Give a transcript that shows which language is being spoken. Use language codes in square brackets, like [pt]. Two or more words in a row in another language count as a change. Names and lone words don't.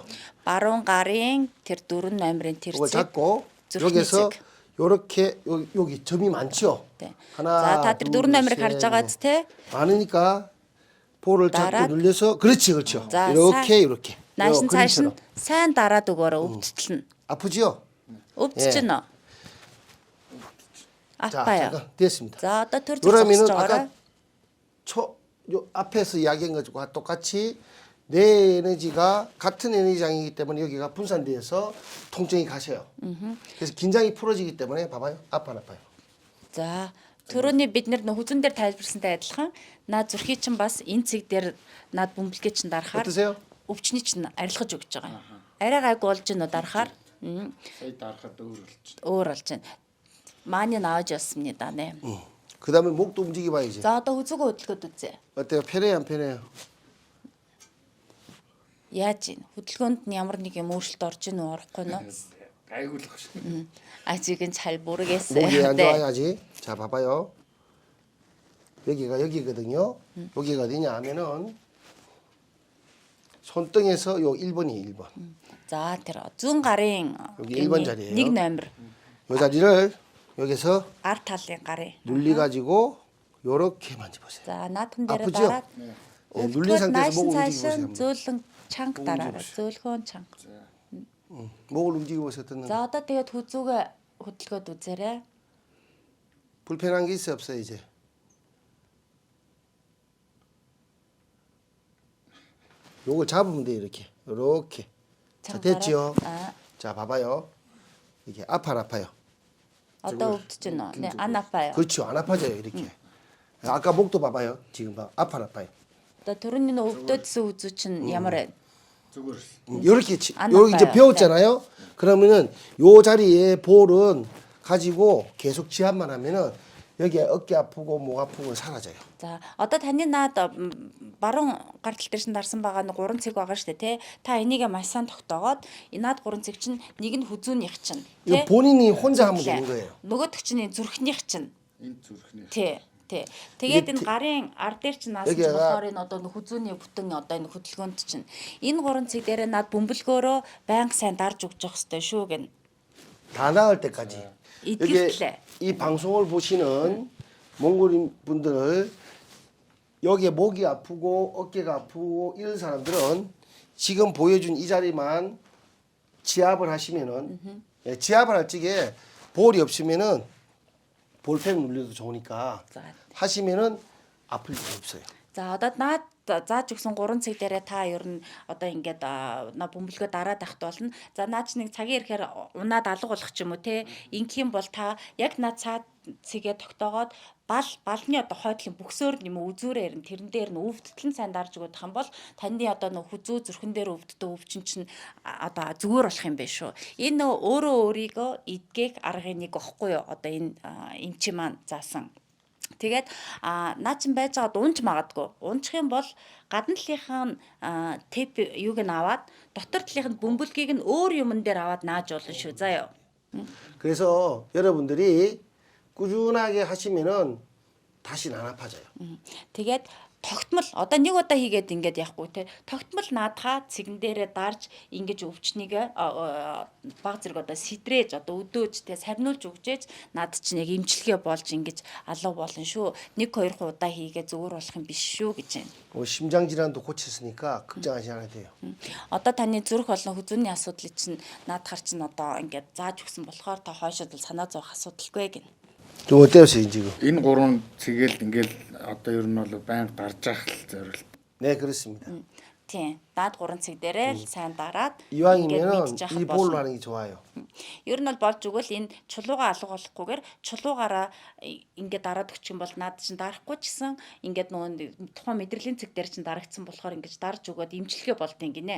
[mn] Баруун гарын тэр 4 номерын тэр [ko] 이거 [mn] цэг. [ko] 잡고 [mn] зүрхний [ko] 여기서 [mn] цэг. [ko] 요렇게 여기 점이 많죠? 네. 하나, [mn] За та тэр 4 номерыг харж байгааз те. [ko] 많으니까 볼을 [mn] дараад. [ko] 잡고 눌려서 그렇지 그렇죠. 자, 이렇게 이렇게. 나신 요 [mn] цааш нь [ko] 그림처럼. [mn] сайн дараад өгөөрэй өвдөлтөл нь. [ko] 아프지요? [mn] өвдөж [ko] 예. [mn] байна. [ko] 자, 아파요. 잠깐 됐습니다. [mn] За одоо тэр зүг [ko] 그러면은 [mn] зогсож [ko] 아까 [mn] байгаарай. [ko] 요 앞에서 이야기한 것과 똑같이 내 에너지가 같은 에너지장이기 때문에 여기가 분산돼서 통증이 가셔요. 그래서 긴장이 풀어지기 때문에 봐봐요. 아파 안 아파요. [mn] За түрүүний бид нэр хүзэн дээр тайлбарсантай адилхан наад зүрхий чинь бас энэ цэг дээр наад бөмбөлгээ чинь дарахаар [ko] 어떠세요? [mn] өвчний чинь арилгаж өгч байгаа. Арай гайгүй болж байна уу дарахаар Сая дарахад өөр болчих. өөр болж байна. Мааны [ko] 나와줬습니다. 네. 그다음에 목도 움직여 봐야지. [mn] За одоо хүзүүгөө хөдөлгөөд үзье. [ko] 어때요? 편해요, 안 편해요? [mn] Яаж ийн хөдөлгөөнд нь ямар нэг юм өөрчлөлт орж ийн үү орохгүй нь. Гайгүй л баг шүү. [ko] 아직은 잘 모르겠어요. 목이 안 네. 좋아야지. 자, 봐봐요. 여기가 여기거든요. 여기가 어디냐 하면은 손등에서 요 1번이 1번. [mn] За тэр зүүн гарын [ko] 여기 1번 자리예요. [mn] нэг номер [ko] 요 자리를 여기서 [mn] ар талын гарын. [ko] 눌리 가지고 요렇게 만져보세요. [mn] За наадхан дээр [ko] 아프죠? [mn] дараад [ko] 예, 눌린 상태에서 목을 움직이고 보세요. 한번. [mn] зөөлөн чанга дараарай. Зөөлхөн чанга. [ko] 목을 움직이고 보세요. 어떤 [mn] За одоо тэгээд хүзүүгээ хөдөлгөөд үзээрэй. [ko] 불편한 게 있어요, 없어요, 이제? 요걸 잡으면 돼요, 이렇게. 요렇게. 자, 됐지요? 아, 자, 봐봐요. 이게 아파, 안 아파요? [mn] одоо өвдөж байна уу? [ko] 네, 안 아파요. 그렇죠. 안 아파져요, 이렇게. 아까 목도 봐봐요. 지금 봐. 아파, 안 아파요? [mn] Одоо түрүүний өвдөжсөн хүзүү чинь ямар вэ? Зүгээр. [ko] 요렇게, 안 요렇게 이제 아파요. 배웠잖아요? 그러면은 요 자리에 볼은 가지고 계속 지압만 하면은 여기 어깨 아프고 목 아프고 사라져요. [mn] За одоо таны наад баруун гартал дээр шин дарсан байгаа нэг 3 цэг байгаа шүү дээ тий. Та энийгээ маш сайн тогтоогоод энэ наад 3 цэг чинь нэг нь хүзүүнийх чинь [ko] 이거 본인이 혼자 하면 되는 거예요. [mn] нөгөөх чинь зүрхнийх чинь Энэ зүрхний. тий. Тий. Тэгээд энэ гарын ар дээр чинь наасан чинь болохоор энэ одоо хүзүүний бүтэн одоо энэ хөдөлгөөнд чинь энэ 3 цэг дээр наад бөмбөлгөөрөө байнга сайн дарж өгч явах хэрэгтэй шүү гэн. [ko] 다 나을 때까지. 이틀 이 방송을 보시는 몽골인 분들 여기에 목이 아프고 어깨가 아프고 이런 사람들은 지금 보여준 이 자리만 지압을 하시면은 예, 지압을 할 적에 볼이 없으면은 볼펜 눌려도 좋으니까 [mn] За. [ko] 하시면은 아플 일 없어요. [mn] За одоо наад зааж өгсөн 3 цэг дээрээ та ер нь одоо ингээд бөмбөлгөө дараад авахт болно. За наад чи нэг цагийн ирэхээр унаад алга болох ч юм уу те. Ингийн бол та яг наад цаад цэгээ тогтоогоод балны одоо хойдлын бүксөөр юм уу үзүүрээр нь тэрэн дээр нь өвдөлтөн сайн дарж өгөх юм бол таны одоо нөх хүзүү зүрхэн дээр өвддөг өвчин чинь одоо зүгээр болох юм байна шүү. Энэ өөрөө өөрийгөө эдгээх аргын нэг واخгүй юу? Одоо энэ эмчи маань заасан. Тэгээд наа чин байж байгаад унж магадгүй. Унчих юм бол гадна талынхаа теп юуг нь аваад дотор талынхаа бөмбөлгийг нь өөр юмн дээр аваад нааж болно шүү. Заяа. [ko] 그래서 여러분들이 꾸준하게 하시면은 다시는 안 아파져요. [mn] Тэгээд тогтмол одоо нэг удаа хийгээд ингээд яахгүй те. Тогтмол наадхаа цэгэн дээрээ дарж ингэж өвчнийг баг зэрэг одоо сэтрээж одоо өдөөж те сарниулж өгчээж над чинь яг имчилгээ болж ингэж алга болно шүү. 1-2 удаа хийгээ зүгээр болох юм биш шүү гэж байна. [ko] 심장 질환도 고쳤으니까 걱정하지 않아도 돼요. [mn] Одоо таны зүрх болон хүзүүний асуудлыг чинь наадхаар чинь одоо ингээд зааж өгсөн болохоор та хойшоод л санаа зовох асуудалгүй гин. [ko] 좀 어때요세요 지금? [mn] Энэ 3 цэгээл ингээл одоо ер нь бол байнга дарж ах л зориулт. [ko] 네 그렇습니다. [mn] Тийм. Наад 3 цэг дээрээ л сайн дараад [ko] 이왕이면은 [mn] мэдчих [ko] 이 볼로 하는 게 좋아요. [mn] Ер нь бол болж өгвөл энэ чулуугаа алга болохгүйгээр чулуугаараа ингээд дараад өгчих юм бол наад чинь дарахгүй ч гэсэн ингээд нөгөө тухайн мэдрэлийн цэг дээр чинь дарагдсан болохоор ингэж дарж өгөөд имчилгээ болдгийн гинэ.